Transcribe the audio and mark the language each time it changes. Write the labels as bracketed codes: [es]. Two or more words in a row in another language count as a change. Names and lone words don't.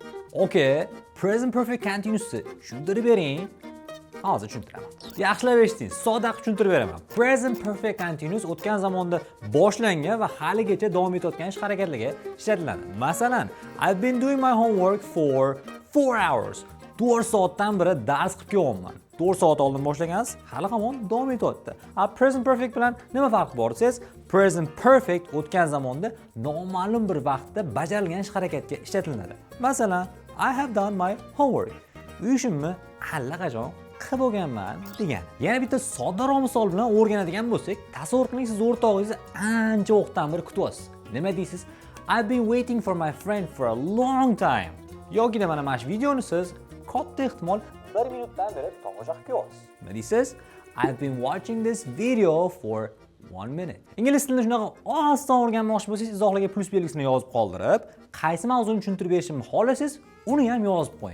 [uz] Okay, [en] present perfect continuous'ni [uz] tushuntirib bering. Hozir tushuntiraman. Yaxshilab eshiting, sodda tushuntirib beraman. [en] Present perfect continuous [uz] o'tgan zamonda boshlangan va haligacha davom etayotgan ish harakatlarga ishlatiladi. Masalan, [en] I've been doing my homework for 4 hours. [uz] 4 soatdan beri dars qilib kelyapman. 4 soat oldin boshlagansiz, hali hamon davom etyapti. [en] Present perfect [uz] bilan nima farqi bor desangiz, [en] present perfect [uz] o'tgan zamonda noma'lum bir vaqtda bajarilgan ish harakatga ishlatiladi. Masalan, [en] I have done my homework. [uz] Uy ishimni allaqachon qilib bo'lganman degan. Yana bitta soddaroq misol bilan o'rganadigan bo'lsak, tasavvur qiling, siz o'rtog'ingizni ancha vaqtdan beri kutyapsiz. Nima deysiz? [en] I've been waiting for my friend for a long time. [uz] Yoki mana shu videoni siz katta ehtimol 1 minutdan beri tomosha qilib ko'ryapsiz. Nima deysiz? [en] I've been watching this video for 1 minute. [uz] Ingliz tilini shunaqa oston o'rganmoqchi bo'lsangiz, izohlarga plus belgisini yozib qoldirib, qaysi mavzuni tushuntirib berishimni xohlasangiz, uni ham yozib qo'ying.